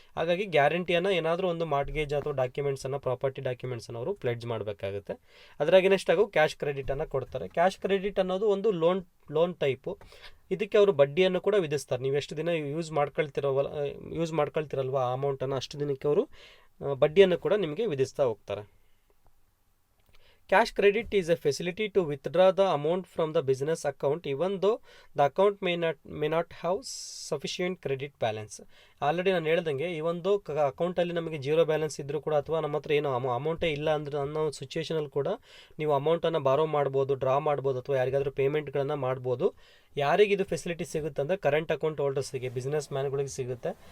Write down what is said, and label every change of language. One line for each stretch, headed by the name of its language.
Kannada: ಹಾಗಾಗಿ ಗ್ಯಾರಂಟಿಯನ್ನು ಏನಾದರೂ ಒಂದು ಮಾರ್ಟ್ಗೇಜ್ ಅಥವಾ ಡಾಕ್ಯುಮೆಂಟ್ಸನ್ನು, ಪ್ರಾಪರ್ಟಿ ಡಾಕ್ಯುಮೆಂಟ್ಸನ್ನು ಅವರು ಪ್ಲೆಡ್ಜ್ ಮಾಡಬೇಕಾಗುತ್ತೆ. ಅದ್ರಾಗ ನೆಕ್ಸ್ಟಾಗೂ ಕ್ಯಾಶ್ ಕ್ರೆಡಿಟನ್ನು ಕೊಡ್ತಾರೆ. ಕ್ಯಾಶ್ ಕ್ರೆಡಿಟ್ ಅನ್ನೋದು ಒಂದು ಲೋನ್ ಟೈಪು. ಇದಕ್ಕೆ ಅವರು ಬಡ್ಡಿಯನ್ನು ಕೂಡ ವಿಧಿಸ್ತಾರೆ. ನೀವು ಎಷ್ಟು ದಿನ ಯೂಸ್ ಮಾಡ್ಕೊಳ್ತಿರಲ್ವ ಆ ಅಮೌಂಟನ್ನು, ಅಷ್ಟು ದಿನಕ್ಕೆ ಅವರು ಬಡ್ಡಿಯನ್ನು ಕೂಡ ನಿಮಗೆ ವಿಧಿಸ್ತಾ ಹೋಗ್ತಾರೆ.
English: Cash credit is a facility to withdraw the amount from the business account even though the account may not have sufficient credit balance.
Kannada: Already ನಾನು ಹೇಳ್ದಂಗೆ ಈ ಒಂದು ಅಕೌಂಟಲ್ಲಿ ನಮಗೆ ಜೀರೋ ಬ್ಯಾಲೆನ್ಸ್ ಇದ್ದರೂ ಕೂಡ ಅಥವಾ ನಮ್ಮ ಹತ್ರ ಏನೋ ಅಮೌಂಟೇ ಇಲ್ಲ ಅಂದರೆ ಅನ್ನೋ ಸಿಚುವೇಷನಲ್ಲಿ ಕೂಡ ನೀವು ಅಮೌಂಟನ್ನು ಬಾರೋ ಮಾಡ್ಬೋದು, ಡ್ರಾ ಮಾಡ್ಬೋದು, ಅಥವಾ ಯಾರಿಗಾದರೂ ಪೇಮೆಂಟ್ಗಳನ್ನು ಮಾಡ್ಬೋದು. ಯಾರಿಗೆ ಇದು ಫೆಸಿಲಿಟಿ ಸಿಗುತ್ತೆ ಅಂದರೆ ಕರೆಂಟ್ ಅಕೌಂಟ್ ಹೋಲ್ಡರ್ಸಿಗೆ, ಬಿಸ್ನೆಸ್ ಮ್ಯಾನ್ಗಳಿಗೆ ಸಿಗುತ್ತೆ.